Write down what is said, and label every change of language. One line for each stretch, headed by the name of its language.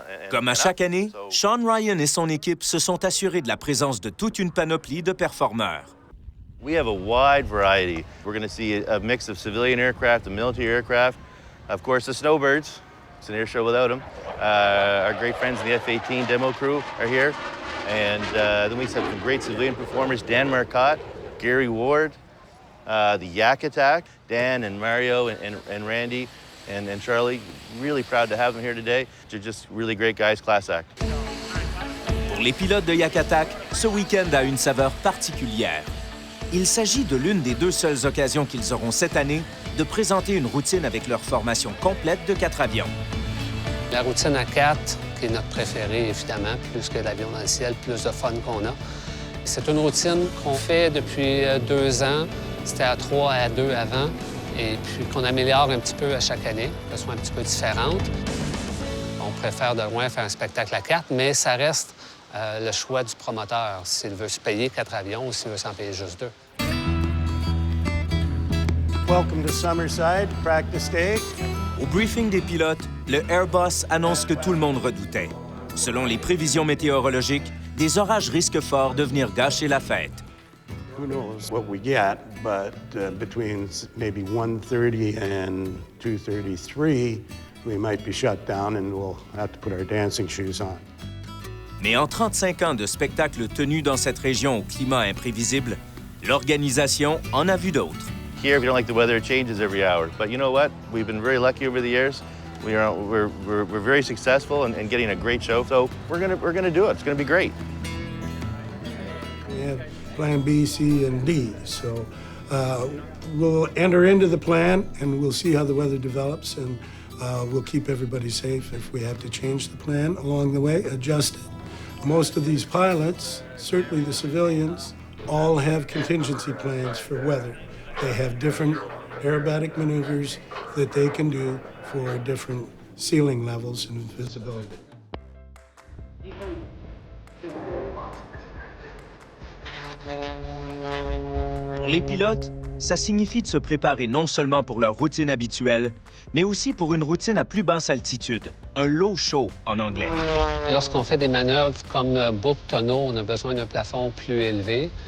French: Comme à chaque année, Sean Ryan et son équipe se sont assurés de la présence de toute une panoplie de performeurs.
English: We have a wide variety. We're going to see a mix of civilian aircraft and military aircraft. Of course, the Snowbirds. It's an air show without them. Our great friends in the F-18 demo crew are here. And then we have some great civilian performers, Dan Marcotte, Gary Ward, the Yak Attack, Dan and Mario and Randy and Charlie. Really proud to have them here today. They're just really great guys, class act.
French: Pour les pilotes de Yak Attack, ce week-end a une saveur particulière. Il s'agit de l'une des 2 seules occasions qu'ils auront cette année de présenter une routine avec leur formation complète de 4 avions. La routine à 4, qui est notre préférée, évidemment, plus que l'avion dans le ciel, plus de fun qu'on a. C'est une routine qu'on fait depuis 2 ans. C'était à 3, à 2 avant, et puis qu'on améliore un petit peu à chaque année, qu'elle soit un petit peu différente. On préfère de loin faire un spectacle à 4, mais ça reste le choix du promoteur, s'il veut se payer 4 avions ou s'il veut s'en payer juste 2.
English: Welcome to Summerside, practice day.
French: Au briefing des pilotes, le Airbus annonce que tout le monde redoutait. Selon les prévisions météorologiques, des orages risquent fort de venir gâcher la fête.
English: Who knows what we get, but between maybe 1:30 and 2:33, we might be shut down and we'll have to put our dancing shoes on.
French: Mais en 35 ans de spectacles tenus dans cette région au climat imprévisible, l'organisation en a vu d'autres.
English: Here, if you don't like the weather, it changes every hour. But you know what? We've been very lucky over the years. We're very successful in getting a great show. So we're gonna do it. It's gonna be great. We have plan B, C, and D. So we'll enter into the plan and we'll see how the weather develops and we'll keep everybody safe. If we have to change the plan along the way, adjust it. Most of these pilots, certainly the civilians, all have contingency plans for weather. They have different aerobatic maneuvers that they can do for different ceiling levels and visibility.
French: Pour les pilotes, ça signifie de se préparer non seulement pour leur routine habituelle, mais aussi pour une routine à plus basse altitude, un low show en anglais. Lorsqu'on fait des manœuvres comme boucle tonneau, on a besoin d'un plafond plus élevé.